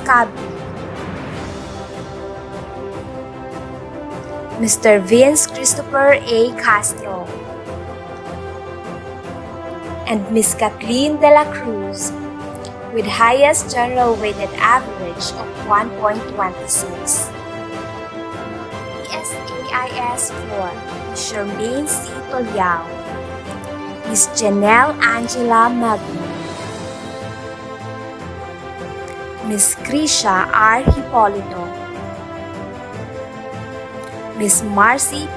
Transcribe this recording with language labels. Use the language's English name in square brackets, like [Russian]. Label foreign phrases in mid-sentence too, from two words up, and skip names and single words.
[English] Cabi, Mr. Vince Christopher A. Castro, and Miss Kathleen De La Cruz with highest general weighted average of 1.26. PSAIS 4, Miss Charmaine C. Toliao, Miss Janelle Angela Magno, Miss Krisha R. Hipolito, Miss Marcy P.